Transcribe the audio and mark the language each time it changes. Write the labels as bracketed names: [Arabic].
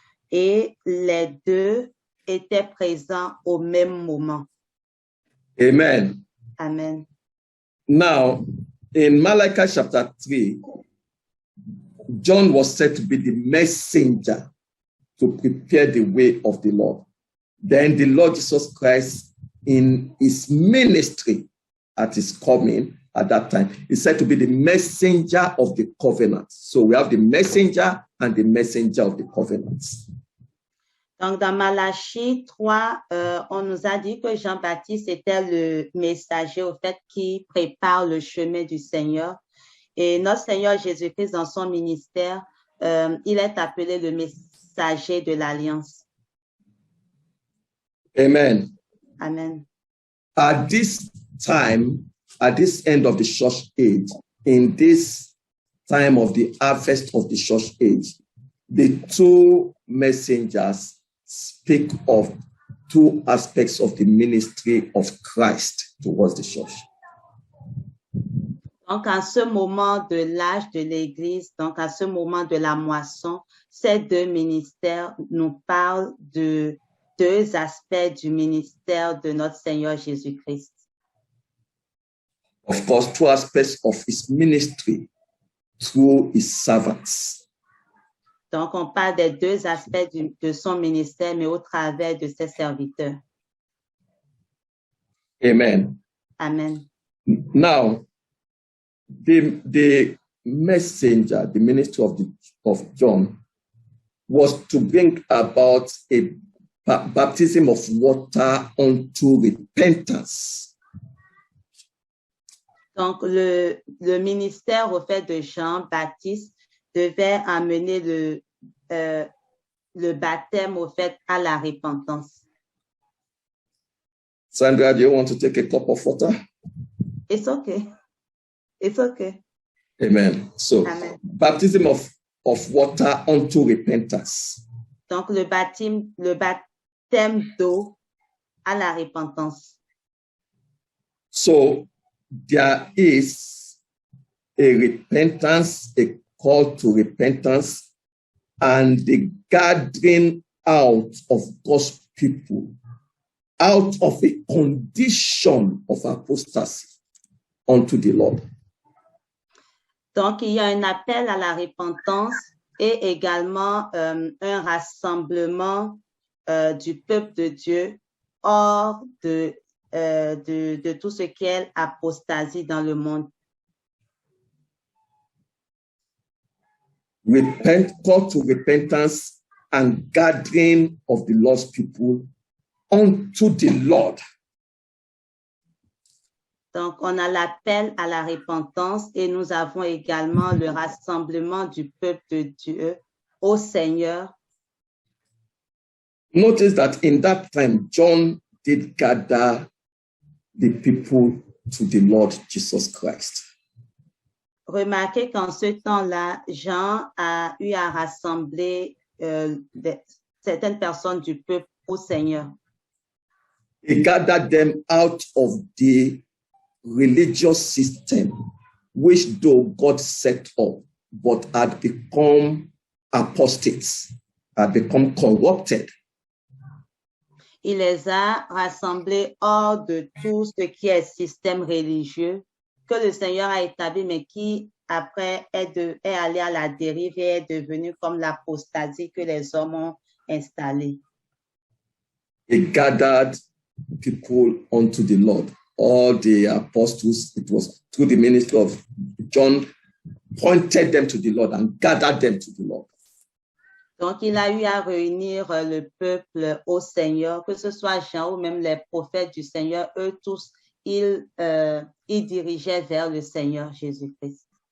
[French] Et les deux étaient présents au même moment. Amen. Amen. [English] Now, in Malachi chapter 3, John was said to be the messenger to prepare the way of the Lord. Then the Lord Jesus Christ, in his ministry at his coming at that time, is said to be the messenger of the covenant. So we have the messenger and the messenger of the covenant. [French] Donc, dans Malachie 3, on nous a dit que Jean-Baptiste était le messager, au fait, qui prépare le chemin du Seigneur. Et notre Seigneur Jésus-Christ, dans son ministère, il est appelé le messager de l'Alliance. Amen. Amen. [English] At this time, at this end of the church age, in this time of the harvest of the church age, the two messengers speak of two aspects of the ministry of Christ towards the church. [French] Donc, à ce moment de l'âge de l'Église, donc à ce moment de la moisson, ces deux ministères nous parlent de deux aspects du ministère de notre Seigneur Jésus-Christ. [English] Of course, two aspects of his ministry through his servants. [French] Donc, on parle des deux aspects de son ministère, mais au travers de ses serviteurs. Amen. Amen. [English] Now, the messenger, the ministry of John, was to bring about a baptism of water unto repentance. [French] Donc, le ministère au fait de Jean-Baptiste devait amener le baptême au fait à la repentance. [English] Sandra, do you want to take a cup of water? It's okay. It's okay. Amen. So, Amen. baptism of water unto repentance. [French] Donc, le baptême d'eau à la repentance. [English] So, there is a repentance, a call to repentance, and the gathering out of God's people out of a condition of apostasy unto the Lord. [French] Donc, il y a un appel à la repentance et également un rassemblement du peuple de Dieu hors de tout ce qui est apostasie dans le monde. [English] Call to repentance and gathering of the lost people unto the Lord. [French] Donc, on a l'appel à la repentance et nous avons également le rassemblement du peuple de Dieu au Seigneur. [English] Notice that in that time, John did gather the people to the Lord Jesus Christ. [French] Remarquez qu'en ce temps-là, Jean a eu à rassembler certaines personnes du peuple au Seigneur. [English] He gathered them out of the religious system, which though God set up, but had become apostates, had become corrupted. [French] Il les a rassemblés hors de tout ce qui est système religieux que le Seigneur a établi, mais qui après est allé à la dérive et est devenu comme l'apostasie que les hommes ont installée. [English] He gathered people unto the Lord. All the apostles, it was through the ministry of John, pointed them to the Lord and gathered them to the Lord. [French] Donc, il a eu à réunir le peuple au Seigneur, que ce soit Jean ou même les prophètes du Seigneur, eux tous, ils dirigeaient vers le Seigneur Jésus-Christ.